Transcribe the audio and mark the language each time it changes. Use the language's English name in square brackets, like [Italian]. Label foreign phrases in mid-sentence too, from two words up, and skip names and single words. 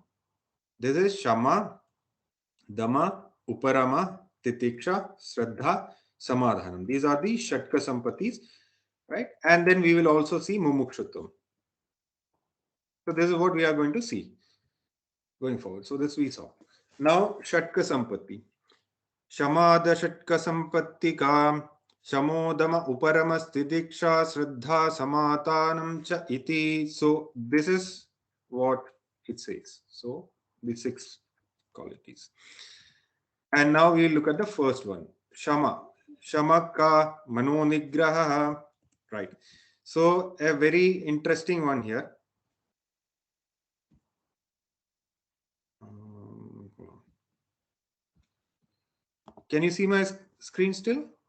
[English] This is [Sanskrit] Shama, Dama, Uparama, Titiksha, Shraddha, Samadhanam. [English] These are the [Sanskrit] Shatka Sampattis, [English] right? And then we will also see Mumukshutvam. So this is what we are going to see going forward. So this we saw. Now [Sanskrit] Shatka Sampatti. Shamada Shatka Sampatti Kam, Shamodama Uparama Stitiksha, Shraddha, Samatanam Cha Iti. [English] So this is what it says. So the 6 qualities. And now we look at the first one, Shama. [Sanskrit] Shamaka Mano Nigraha. [English] Right. So a very interesting one here. Can you see my screen still?